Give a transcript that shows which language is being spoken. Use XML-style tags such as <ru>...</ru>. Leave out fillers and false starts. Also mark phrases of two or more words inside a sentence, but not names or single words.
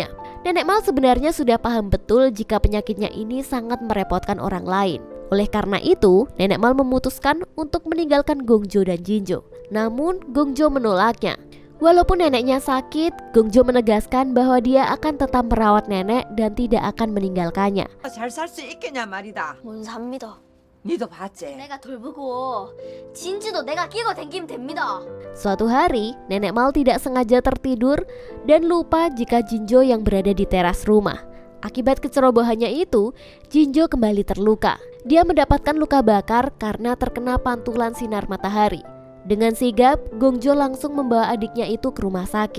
<id>Nenek Mal sebenarnya sudah paham betul jika penyakitnya ini sangat merepotkan orang lain. Oleh karena itu, Nenek Mal memutuskan untuk meninggalkan Gongjo dan Jinjo. Namun, Gongjo menolaknya. Walaupun neneknya sakit, Gongjo menegaskan bahwa dia akan tetap merawat nenek dan tidak akan meninggalkannya.</id> <ko>잘 살 수 있겠냐 말이다. 뭔 삽니다. 니도 봤지? 내가 돌보고 진주도 내가 끼고 댕기면 됩니다.</ko> <id>Suatu hari, Nenek Mal tidak sengaja tertidur dan lupa jika Jinjo yang berada di teras rumah. Akibat kecerobohannya itu, Jinjo kembali terluka. Dia mendapatkan luka bakar karena terkena pantulan sinar matahari. Dengan sigap, Gongjo langsung membawa adiknya itu ke rumah sakit.</id>